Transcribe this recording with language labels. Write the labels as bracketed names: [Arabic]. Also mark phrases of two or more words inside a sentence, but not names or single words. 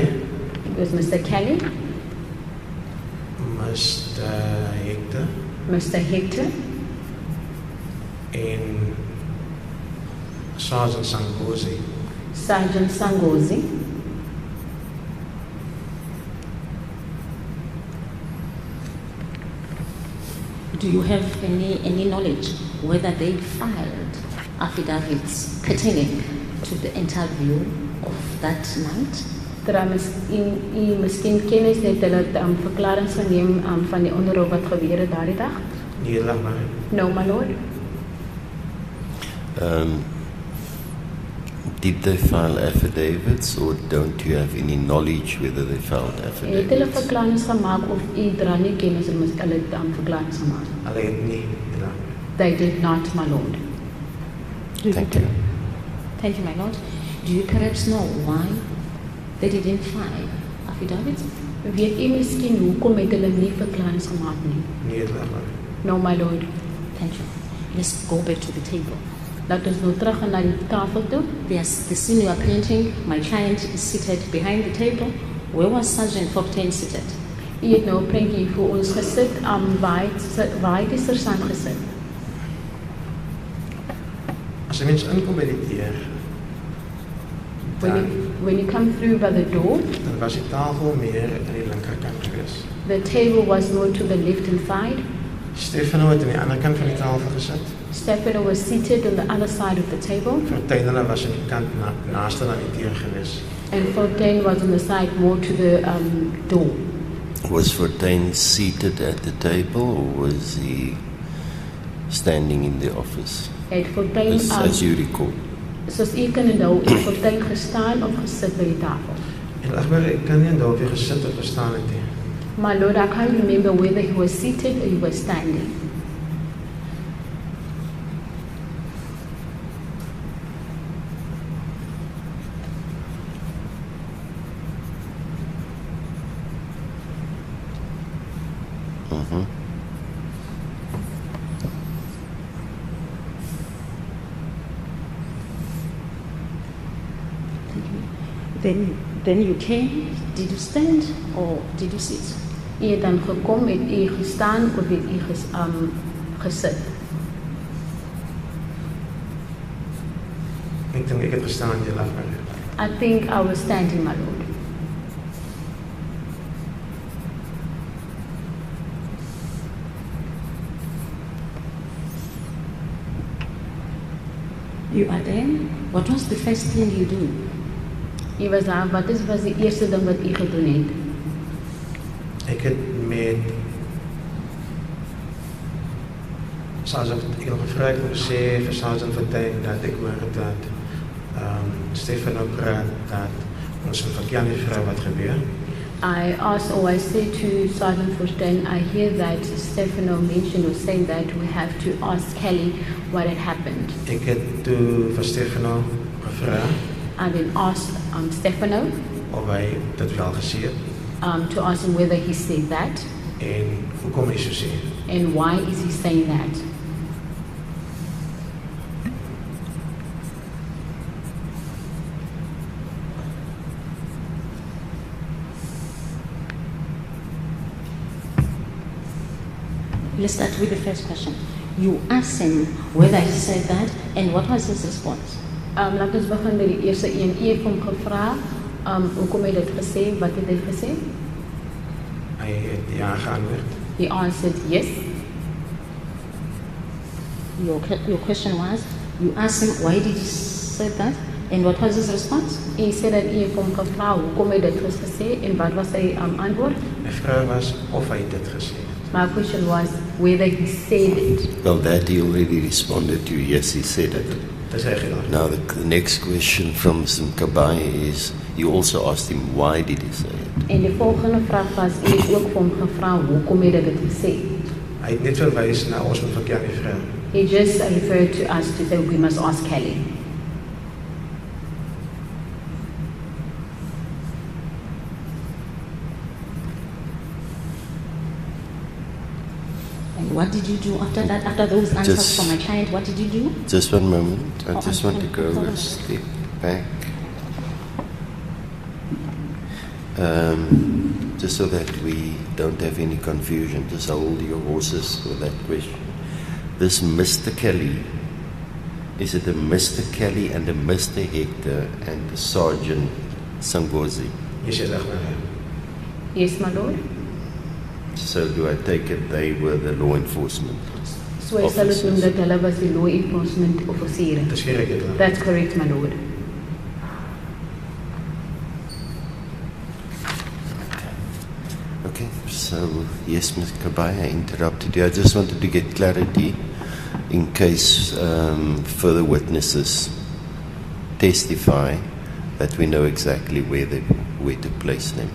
[English] It was Mr. Kelly, Mr. Hector Mr. Hector, [Afrikaans] en Sergeant Sangozi. [English] Sergeant Sangozi. Do you have any knowledge whether they filed affidavits pertaining to the interview of that night? [Afrikaans] Miskien kennis het hulle verklaringe geneem van die onderhoud wat gebeur het daardie dag? Nee, laat maar. [English] No, my lord. Did they file affidavits, or don't you have any knowledge whether they filed [Afrikaans] Het hulle [English] affidavits? [Afrikaans] verklaringe gemaak of u dra nie kennis hulle verklaringe gemaak? Hulle het nie gedaan. [English] They did not, my lord. Thank you. Thank you, my lord. Do you perhaps know why they didn't file affidavits? [Afrikaans] Weet u miskien hoekom het hulle nie verklaringe gemaak nie? Nee, laat maar. [English] No, my lord. Thank you. Let's go back to the table. [Afrikaans] Laat ons nou terug gaan na die tafel toe. [English] There's the scene you are painting. My client is seated behind the table. Where was Sergeant Fortin seated? [Afrikaans] U het nou 'n prentjie vir ons gesit, waar het die sergeant gesit? As 'n mens inkom by die deur, [English] When you come through by the door, [Afrikaans] dan was die tafel meer aan die linkerkant gewees. [English] the table was more to the left-hand side. [Afrikaans] Stefano het aan die ander kant van die tafel gesit. [English] Stefano was seated on the other side of the table, [Afrikaans] Fortuin was aan die kant naaste aan die deur gewees. [English] and Fortin was on the side more to the door. Was Fortin seated at the table, or was he standing in the office, [Afrikaans] Het Fortin, [English] as you recall? [Afrikaans] soos u kan onthou, het Fortin gestaan of gesit by die tafel. En Agbar, ek kan nie onthou of hy gesit of gestaan het nie. [English] My lord, I can't remember whether he was seated or he was standing. Mhm. Then you came. Did you stand or did you sit? [Afrikaans] U het dan gekom, het u gestaan of het u gesit? Ek dink ek het gestaan in die Agbar. [English] I think I was standing, my lord. You are there. What was the first thing you do? [Afrikaans] U was daar, wat was die eerste ding wat u gedoen het? Ek het met Sergeant, ek het gevra om te sê vir Sergeant Fortuin dat ek hoor dat Stefano praat dat ons moet vir Kelly vra wat gebeur. [English] I asked, or I said to Sergeant Fortin, I hear that Stefano mentioned or saying that we have to ask Kelly what had happened. [Afrikaans] Ek het toe vir Stefano gevra [English] I then asked Stefano [Afrikaans] of hy dit wel gesê het [English] to ask him whether he said that [Afrikaans] en hoekom hy so sê. [English] and why is he saying that. Let's start with the first question. You asked him whether he said that, and what was his response? [Afrikaans] Laat ons begin met die eerste een. U het hom gevra, hoekom het dit gesê, wat het hy gesê? Hy het ja geantwoord. [English] He answered yes. Your question was, you asked him why did he say that, and what was his response? [Afrikaans] U sê dat u het hom gevra, hoekom het dit gesê, en wat was sy antwoord? My vraag was of hy dit gesê het. [English] My question was whether he said it. Well, that he already responded to. Yes, he said it. [Afrikaans] Dis hy gedaan. [English] Now, the next question from Simkabai is, you also asked him, why did he say it? [Afrikaans] En die volgende vraag was, u het ook vir hom gevra, hoekom het hy dit gesê? Hy het net verwys na ons moet vir Kelly vra. [English] He just referred to us to say we must ask Kelly. And what did you do after that? After those answers from my client, what did you do? Just one moment. I just want to go sorry. a step back. Just so that we don't have any confusion, just hold your horses with that question. This Mr. Kelly, is it a Mr. Kelly and a Mr. Hector and a Sergeant Sangozi? [Afrikaans] Jy sê reg maar. [English] Yes, my lord. So do I take it they were the law enforcement? [Afrikaans] So I sal dit noem dat hulle was die [English] law enforcement [Afrikaans] offisiere. Dis reg dit. [English] That's correct, my lord. Okay, so yes, Ms. Kabay, I interrupted you. I just wanted to get clarity in case further witnesses testify that we know exactly where to place them.